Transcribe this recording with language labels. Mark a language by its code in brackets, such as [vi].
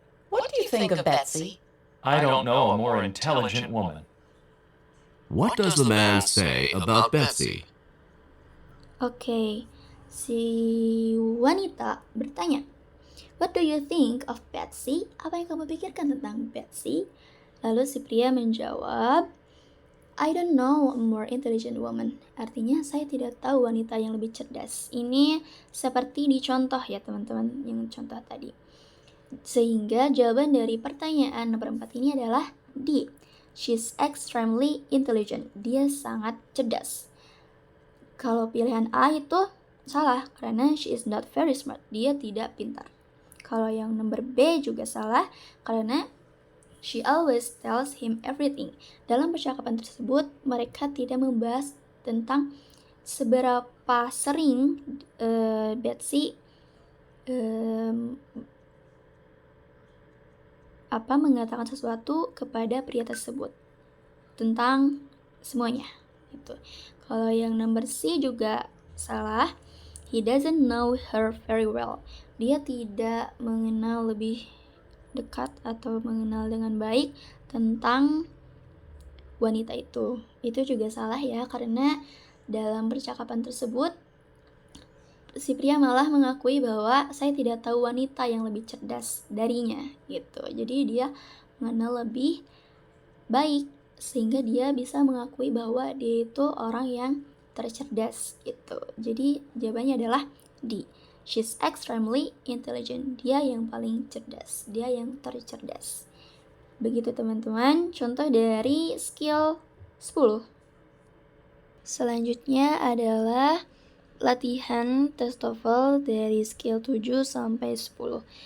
[en] What do you think of Betsy? I don't know a more intelligent woman. What does the man say about Betsy? [id] Oke, si wanita bertanya, [en] "What do you think of Betsy?" [id] Apa yang kamu pikirkan tentang Betsy? Lalu si pria menjawab, [en] "I don't know a more intelligent woman." [id] Artinya saya tidak tahu wanita yang lebih cerdas. Ini seperti di contoh ya teman-teman, yang contoh tadi. Sehingga jawaban dari pertanyaan nomor 4 ini adalah D. [en] She's extremely intelligent. [id] Dia sangat cerdas. Kalau pilihan A itu salah karena [en] she is not very smart. [id] Dia tidak pintar. Kalau yang nomor B juga salah karena [en] she always tells him everything. [id] Dalam percakapan tersebut mereka tidak membahas tentang seberapa sering Betsy mengatakan sesuatu kepada pria tersebut tentang semuanya gitu. Kalau yang number C juga salah. [en] He doesn't know her very well. [id] Dia tidak mengenal lebih dekat atau mengenal dengan baik tentang wanita itu. Itu juga salah ya, karena dalam percakapan tersebut si pria malah mengakui bahwa saya tidak tahu wanita yang lebih cerdas darinya gitu. Jadi dia mengenal lebih baik sehingga dia bisa mengakui bahwa dia itu orang yang tercerdas gitu. Jadi jawabannya adalah D. [en] She's extremely intelligent. [id] Dia yang paling cerdas, dia yang tercerdas. Begitu teman-teman, contoh dari skill 10. Selanjutnya adalah latihan tes TOEFL dari skill 7 sampai 10.